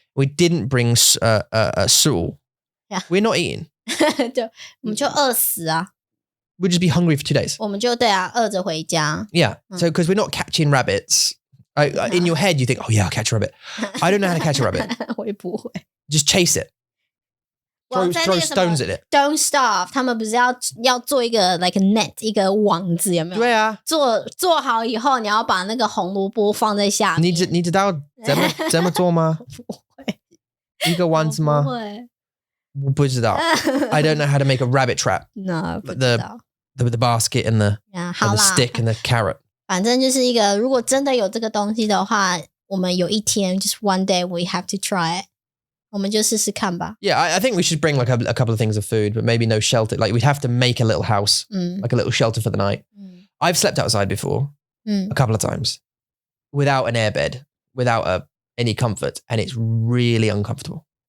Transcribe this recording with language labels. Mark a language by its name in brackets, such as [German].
[English] We didn't bring stool. Yeah. We're not eating. [Chinese] 就我们就饿死啊。 [English] We'll just be hungry for 2 days. [Chinese] 我们就对啊，饿着回家。 [English] Yeah. So because we're not catching rabbits. In your head, you think, oh yeah, I'll catch a rabbit. I don't know how to catch a rabbit. [Chinese] 我也不会。 [English] Just chase it. Throw stones at it. Don't starve. [Chinese] 他们不是要做一个 [English] like a net [Chinese] 一个网子有没有？对啊。做好以后，你要把那个红萝卜放在下面。你知道怎么做吗？不会。一个丸子吗？不会。我不知道。 [English] I don't know how to make a rabbit trap. [Chinese] No, 不知道。 [English] The basket and the stick and the carrot. [Chinese] 反正就是一个，如果真的有这个东西的话，我们有一天 [English] just one day we have to try it. [Chinese] 我们就试试看吧。 [English] Yeah, I think we should bring like a couple of things of food, but maybe no shelter. Like we'd have to make a little house, like a little shelter for the night. I've slept outside before a couple of times without an airbed, without any comfort, and it's really uncomfortable.